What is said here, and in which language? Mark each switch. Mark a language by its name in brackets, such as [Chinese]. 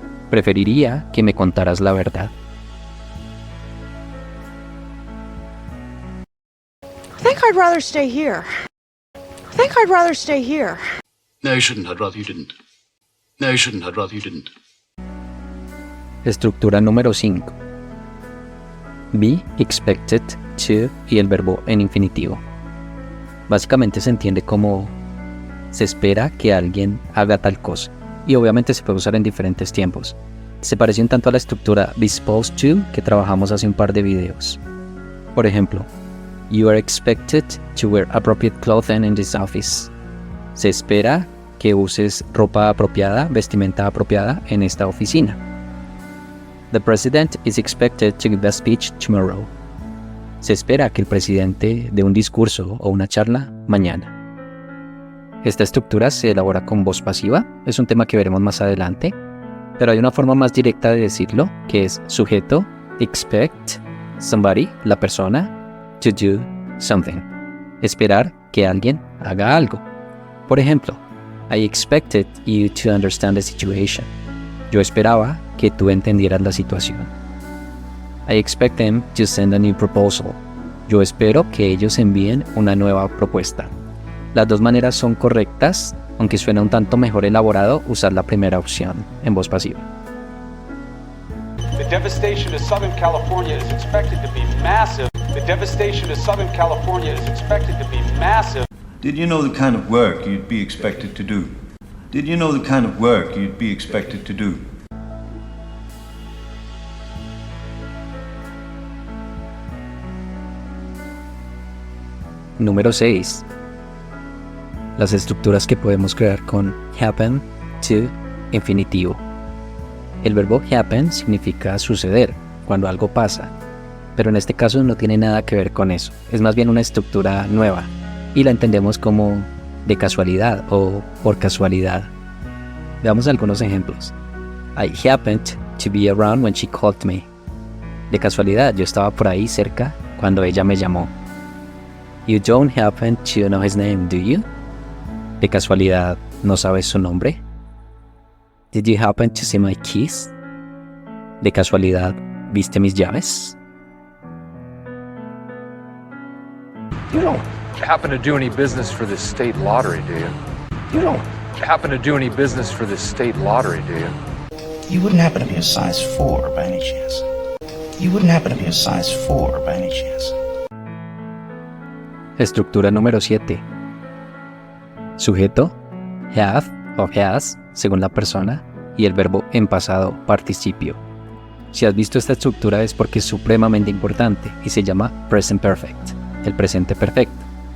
[Spanish] Preferiría que me contaras la verdad. [English] I think I'd rather stay here. I think I'd rather stay here. No, you shouldn't. I'd rather you didn't. No, you shouldn't. I'd rather you didn't. [Spanish] Estructura número 5. [English] Be expected to [Spanish] y el verbo en infinitivo. Básicamente se entiende como se espera que alguien haga tal cosa y obviamente se puede usar en diferentes tiempos. Se parece un tanto a la estructura [English] be supposed to [Spanish] que trabajamos hace un par de videos. Por ejemplo, [English] you are expected to wear appropriate clothing in this office. [Spanish] Se espera que uses ropa apropiada, vestimenta apropiada en esta oficina. [English] The president is expected to give a speech tomorrow. [Spanish] Se espera que el presidente dé un discurso o una charla mañana. Esta estructura se elabora con voz pasiva, es un tema que veremos más adelante, pero hay una forma más directa de decirlo, que es sujeto, expect, somebody, la persona, [English] to do something. [Spanish] Esperar que alguien haga algo. Por ejemplo, [English] I expected you to understand the situation. [Spanish] Yo esperaba que tú entendieras la situación. [English] I expect them to send a new proposal. [Spanish] Yo espero que ellos envíen una nueva propuesta. Las dos maneras son correctas, aunque suena un tanto mejor elaborado usar la primera opción en voz pasiva. [English] The devastation of Southern California is expected to be massive. The devastation of Southern California is expected to be massive. Did you know the kind of work you'd be expected to do? Did you know the kind of work you'd be expected to do? [Spanish] Número 6. Las estructuras que podemos crear con happen to infinitivo. El verbo happen significa suceder, cuando algo pasa, pero en este caso no tiene nada que ver con eso. Es más bien una estructura nueva y la entendemos como de casualidad o por casualidad. Veamos algunos ejemplos. [English] I happened to be around when she called me. [Spanish] De casualidad, yo estaba por ahí cerca cuando ella me llamó. [English] You don't happen to know his name, do you? [Spanish] De casualidad, ¿no sabes su nombre? [English] Did you happen to see my keys? [Spanish] De casualidad, ¿viste mis llaves? [English] You don't happen to do any business for this state lottery, do you? You don't happen to do any business for this state lottery, do you? You wouldn't happen to be a size 4 by any chance. You wouldn't happen to be a size 4 by any chance. [Spanish] Estructura número 7. Sujeto, have o has, según la persona, y el verbo en pasado participio. Si has visto esta estructura es porque es supremamente importante y se llama present perfect, el presente perfecto.